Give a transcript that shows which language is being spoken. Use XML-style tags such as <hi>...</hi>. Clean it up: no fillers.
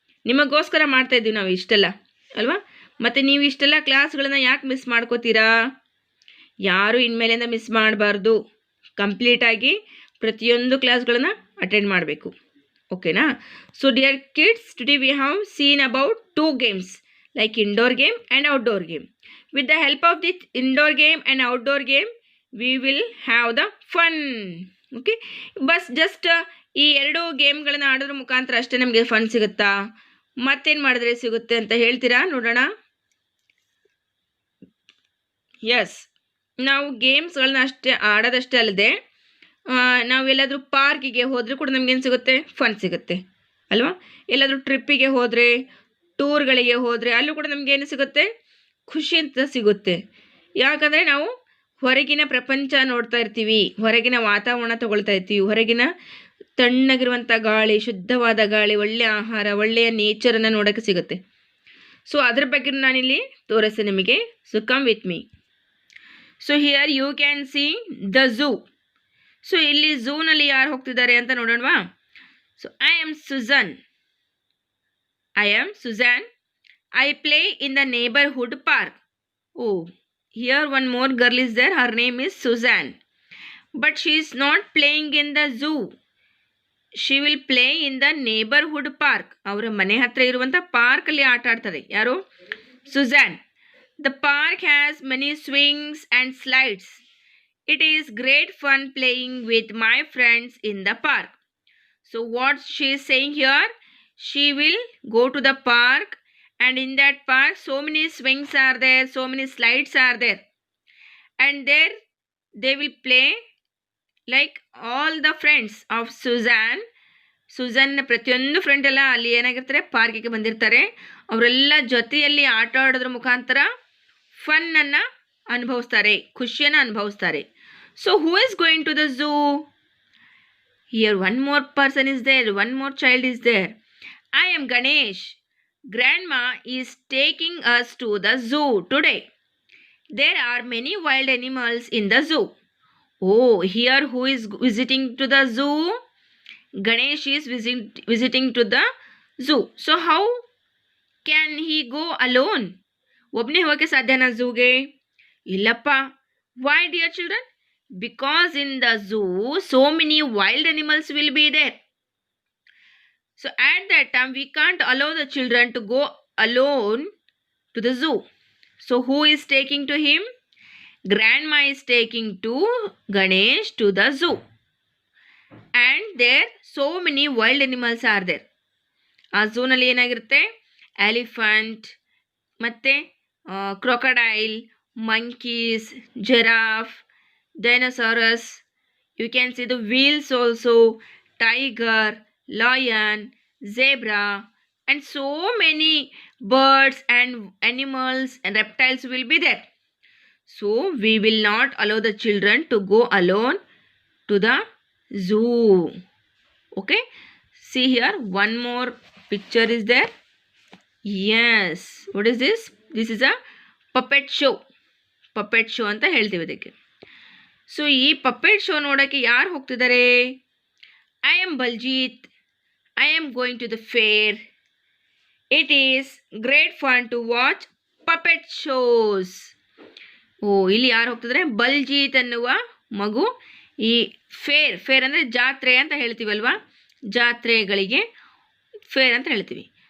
<kn>ನಿಮಗೋಸ್ಕರ ಮಾಡ್ತಾ ಇದ್ದೀವಿ ನಾವು ಇಷ್ಟೆಲ್ಲ ಅಲ್ವಾ? ಮತ್ತು ನೀವು ಇಷ್ಟೆಲ್ಲ ಕ್ಲಾಸ್ಗಳನ್ನು ಯಾಕೆ ಮಿಸ್ ಮಾಡ್ಕೋತೀರಾ? ಯಾರು ಇನ್ಮೇಲಿಂದ ಮಿಸ್ ಮಾಡಬಾರ್ದು. ಕಂಪ್ಲೀಟಾಗಿ ಪ್ರತಿಯೊಂದು ಕ್ಲಾಸ್ಗಳನ್ನು ಅಟೆಂಡ್ ಮಾಡಬೇಕು. ಓಕೆನಾ?</kn> <en>So dear kids, today we have seen about 2 games like indoor game and outdoor game. With the help of this indoor game and outdoor game, we will have the fun.</en> <kn>Okay, bus just ಈ 2 ಗೇಮ್ಗಳನ್ನು ಆಡೋದ್ರ ಮುಖಾಂತರ ಅಷ್ಟೇ ನಮಗೆ fun ಸಿಗುತ್ತಾ? ಮತ್ತೇನು ಮಾಡಿದ್ರೆ ಸಿಗುತ್ತೆ ಅಂತ ಹೇಳ್ತೀರಾ? ನೋಡೋಣ. ಎಸ್, ನಾವು ಗೇಮ್ಸ್ಗಳನ್ನ ಅಷ್ಟೇ ಆಡೋದಷ್ಟೇ ಅಲ್ಲದೆ ನಾವೆಲ್ಲಾದರೂ ಪಾರ್ಕಿಗೆ ಹೋದರೆ ಕೂಡ ನಮಗೇನು ಸಿಗುತ್ತೆ? ಫನ್ ಸಿಗುತ್ತೆ ಅಲ್ವಾ? ಎಲ್ಲಾದರೂ ಟ್ರಿಪ್ಪಿಗೆ ಹೋದರೆ, ಟೂರ್ಗಳಿಗೆ ಹೋದರೆ ಅಲ್ಲೂ ಕೂಡ ನಮಗೇನು ಸಿಗುತ್ತೆ? ಖುಷಿ ಅಂತ ಸಿಗುತ್ತೆ. ಯಾಕಂದರೆ ನಾವು ಹೊರಗಿನ ಪ್ರಪಂಚ ನೋಡ್ತಾ ಇರ್ತೀವಿ, ಹೊರಗಿನ ವಾತಾವರಣ ತಗೊಳ್ತಾ ಇರ್ತೀವಿ, ಹೊರಗಿನ ತಣ್ಣಗಿರುವಂಥ ಗಾಳಿ, ಶುದ್ಧವಾದ ಗಾಳಿ, ಒಳ್ಳೆಯ ಆಹಾರ, ಒಳ್ಳೆಯ ನೇಚರನ್ನು ನೋಡೋಕ್ಕೆ ಸಿಗುತ್ತೆ. ಸೊ ಅದ್ರ ಬಗ್ಗೆ ನಾನಿಲ್ಲಿ ತೋರಿಸ್ತೆ ನಿಮಗೆ.</kn> <en>So come with me. So here you can see the zoo.</en> <kn>So ಇಲ್ಲಿ ಝೂನಲ್ಲಿ ಯಾರು ಹೋಗ್ತಿದ್ದಾರೆ ಅಂತ ನೋಡೋಣವಾ?</kn> <en>So I am Suzanne. I play in the neighborhood park. Oh, here one more girl is there. Her name is Suzanne. But she is not playing in the zoo. She will play in the neighborhood park.</en> <kn>ಅವರ ಮನೆ ಹತ್ರ ಇರುವಂಥ ಪಾರ್ಕಲ್ಲಿ ಆಟ ಆಡ್ತಾರೆ. ಯಾರು? Sujan.</kn> <en>The park has many swings and slides. It is great fun playing with my friends in the park. So what she is saying here? She will go to the park, and in that park so many swings are there, so many slides are there, and there they will play like all the friends of Suzanne.</en> <kn>ಸುಜಾನ್ನ ಪ್ರತಿಯೊಂದು friend ಎಲ್ಲ ಅಲ್ಲಿ ಏನಾಗಿರ್ತಾರೆ? ಪಾರ್ಕಿಗೆ ಬಂದಿರ್ತಾರೆ. ಅವರೆಲ್ಲ ಜೊತೆಯಲ್ಲಿ ಆಟ ಆಡೋದ್ರ ಮುಖಾಂತರ ಫನ್ನನ್ನು ಅನುಭವಿಸ್ತಾರೆ, ಖುಷಿಯನ್ನು ಅನುಭವಿಸ್ತಾರೆ.</kn> <en>So who is going to the zoo? Here one more person is there, one more child is there. I am Ganesh. Grandma is taking us to the zoo today. There are many wild animals in the zoo. Oh, here who is visiting to the zoo? Ganesh is visiting to the zoo. So how can he go alone?</en> <kn>ಒಬ್ಬನೇ ಹೋಗಕ್ಕೆ ಸಾಧ್ಯನಾ ಝೂಗೆ? ಇಲ್ಲಪ್ಪ.</kn> <en>Why, dear children? Because in the zoo so many wild animals will be there. So at that time we can't allow the children to go alone to the zoo. So who is taking to him? Grandma is taking to Ganesh to the zoo. And there so many wild animals are there.</en> <kn>ಆ ಝೂನಲ್ಲಿ ಏನಾಗಿರುತ್ತೆ? Elephant, ಮತ್ತು crocodile, monkeys, giraffe, dinosaurs.</kn> <en>You can see the whales also, tiger, lion, zebra, and so many birds and animals and reptiles will be there. So we will not allow the children to go alone to the zoo. Okay, see here one more picture is there. Yes, what is this? This is a puppet show.</en> <kn>Puppet show ಅಂತ ಹೇಳ್ತೀವಿ ಅದಕ್ಕೆ. So ಈ puppet show ನೋಡೋಕ್ಕೆ ಯಾರು ಹೋಗ್ತಿದ್ದಾರೆ?</kn> <en>I am Baljit. I am going to the fair. It is great fun to watch puppet shows.</en> <kn>ಓ ಇಲ್ಲಿ ಯಾರು ಹೋಗ್ತಿದ್ರೆ ಬಲ್ಜೀತ್ ಅನ್ನುವ ಮಗು ಈ ಫೇರ್ ಅಂದರೆ ಜಾತ್ರೆ ಅಂತ ಹೇಳ್ತೀವಲ್ವಾ, ಜಾತ್ರೆಗಳಿಗೆ ಫೇರ್ ಅಂತ ಹೇಳ್ತೀವಿ.</kn>